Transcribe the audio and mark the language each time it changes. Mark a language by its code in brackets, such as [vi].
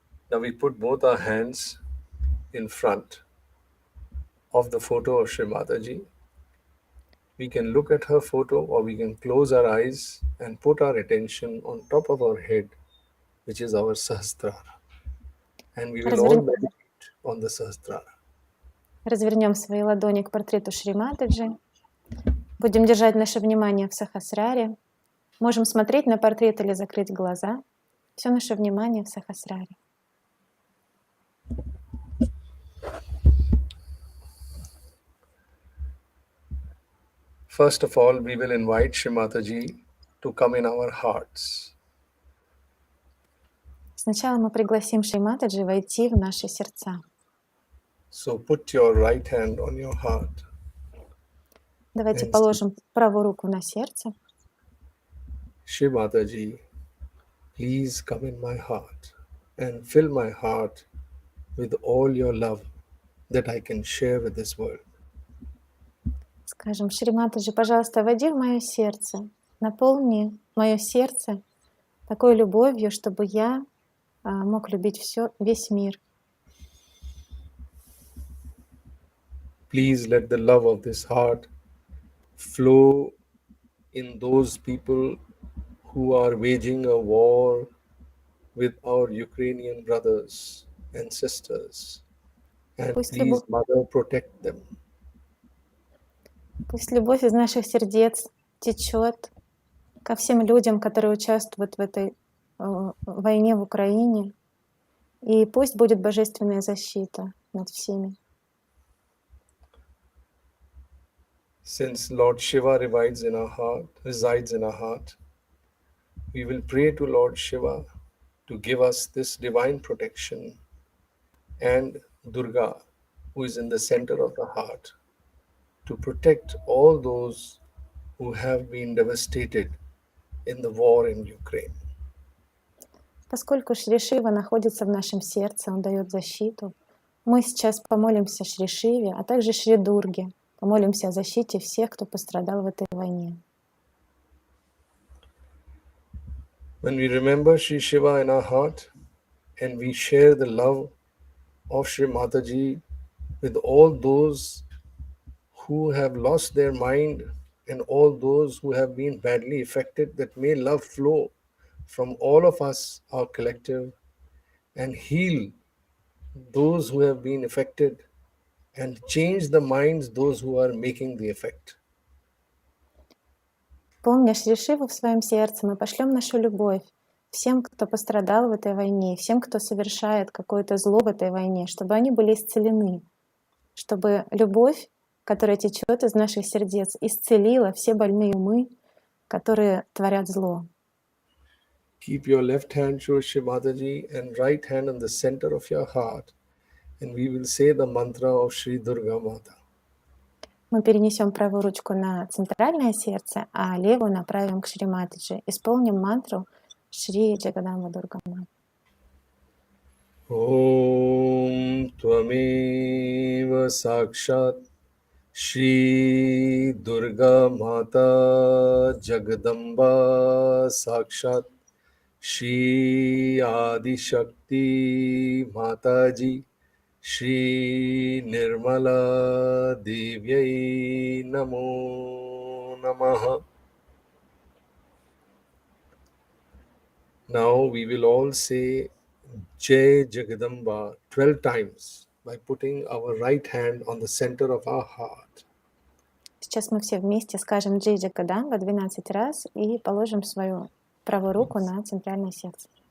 [en] Now we put both our hands in front of the photo of Sri Mataji. We can look at her photo or we can close our eyes and put our attention on top of our head, which is our Sahasrara. And we will all meditate on the Sahasrara. [ru] Развернем свои ладони к портрету Шри Матаджи. Будем держать наше внимание в Сахасраре. Можем смотреть на портрет или закрыть глаза. Все наше внимание в Сахасраре. [en] First of all, we will invite Shri Mataji to come in our hearts. [ru] Сначала мы пригласим Шри Матаджи войти в наши сердца. [en] So put your right hand on your heart. [ru] Давайте положим правую руку на сердце. [en] Shri Mataji, please come in my heart and fill my heart with all your love that I can share with this world. [ru] Скажем, Шри Матаджи, пожалуйста, войди в мое сердце, наполни мое сердце такой любовью, чтобы я мог любить весь мир. [en] Please let the love of this heart flow in those people who are waging a war with our Ukrainian brothers and sisters. And please, Mother, protect them. [ru] Пусть любовь из наших сердец течет ко всем людям, которые участвуют в этой войне в Украине. И пусть будет божественная защита над всеми. [en] Since Lord Shiva resides in our heart, we will pray to Lord Shiva to give us this divine protection, and Durga, who is in the center of the heart, to protect all those who have been devastated in the war in Ukraine. [ru] Поскольку Шри Шива находится в нашем сердце, он дает защиту, мы сейчас помолимся Шри Шиве, а также Шри Дурге, помолимся о защите всех, кто пострадал в этой войне. [en] When we remember Shri Shiva in our heart and we share the love of Shri Mataji with all those who have lost their mind and all those who have been badly affected, that may love flow from all of us, our collective, and heal those who have been affected and change the minds those who are making the effect. [ru] Помня Шри Шиву в своем сердце, мы пошлем нашу любовь всем, кто пострадал в этой войне, всем, кто совершает какое-то зло в этой войне, чтобы они были исцелены, чтобы любовь, которая течет из наших сердец, исцелила все больные умы, которые творят зло. [en] Keep your left hand towards Shri Mataji and right hand in the center of your heart, and we will say the mantra of Shri Durga Mata. [ru] Мы перенесем правую ручку на центральное сердце, а левую направим к Шри Матаджи. Исполним мантру Шри Джагадамба Дурга Мата. [sa] Om Tvameva Sakshat Shri Durga Mata Jagadamba Sakshat Shri Adi Shakti Mataji Shri Nirmala Devyai Namo Namaha. [en] Now we will all say Jai Jagadamba 12 times by putting our right hand on the center of our heart. [ru] Сейчас мы все вместе скажем Джей Джагадамба 12 раз и положим свою правую руку на центральное сердце.